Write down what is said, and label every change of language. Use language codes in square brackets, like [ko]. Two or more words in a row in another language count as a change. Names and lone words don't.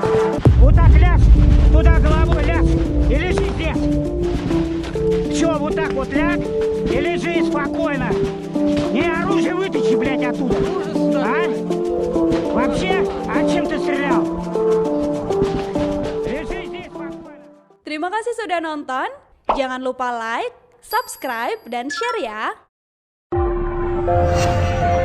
[ru] Вот так ляжь, туда головой ляжь. И лежи здесь. Все, вот так вот ляг и лежи спокойно. Не, оружие вытащи, блядь, оттуда. А? Вообще, а чем ты стрелял? Лежи здесь спокойно. [id] Terima kasih sudah nonton. Jangan lupa like, subscribe, dan share ya.